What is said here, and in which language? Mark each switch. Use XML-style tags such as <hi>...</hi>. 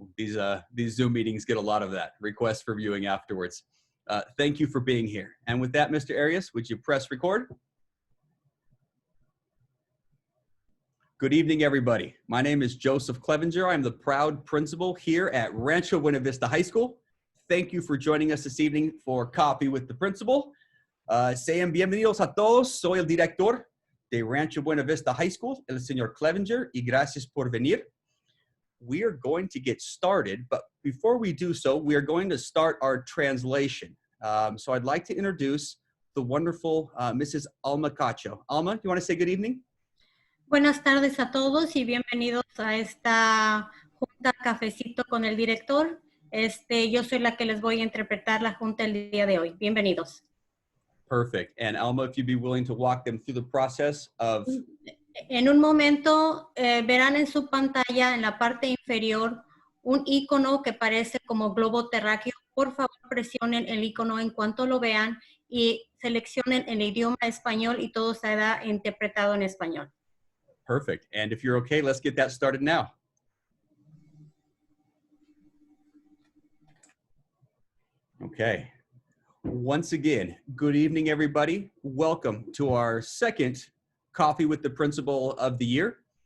<en>These Zoom meetings get a lot of that, requests for viewing afterwards. Thank you for being here. And with that, Mr. Arias, would you press record? Good evening, everybody. My name is Joseph Clevenger. I'm the proud principal here at Rancho Buena Vista High School. Thank you for joining us this evening for Coffee with the Principal.</en> <es>Sean bienvenidos a todos. Soy el director de Rancho Buena Vista High School, el señor Clevenger, y gracias por venir.</es> <en>We are going to get started, but before we do so, we are going to start our translation. So I'd like to introduce the wonderful Mrs. Alma Cacho. Alma, do you want to say good evening?</en> <es>Buenas tardes a todos y bienvenidos a esta junta cafecito con el director. Yo soy la que les voy a interpretar la junta el día de hoy. Bienvenidos.</es> <en>Perfect. And Alma, if you'd be willing to walk them through the process of...</en> <es>En un momento verán en su pantalla, en la parte inferior, un icono que parece como globo terráqueo. Por favor, presionen el icono en cuanto lo vean y seleccionen el idioma español y todo será interpretado en español.</es> <en>Perfect. And if you're okay, let's get that started now. Okay. Once again, good evening, everybody. Welcome to our second Coffee with the Principal of the year.</en>